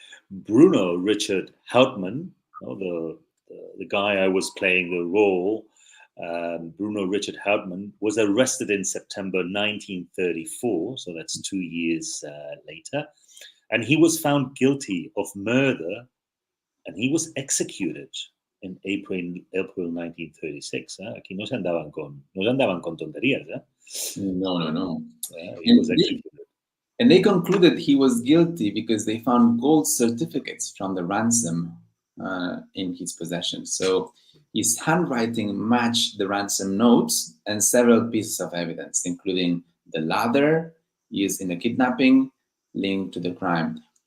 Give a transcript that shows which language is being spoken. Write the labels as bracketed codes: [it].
[en] Bruno Richard Hauptmann, the guy I was playing the role, Bruno Richard Hauptmann, was arrested in September 1934, so that's 2 years later, and he was found guilty of murder, and he was executed in April 1936. [es] Aquí no se andaban con tonterías. No. [en] He was executed. And they concluded he was guilty because they found gold certificates from the ransom in his possession. So his handwriting matched the ransom notes and several pieces of evidence, including the ladder used in the kidnapping linked to the crime.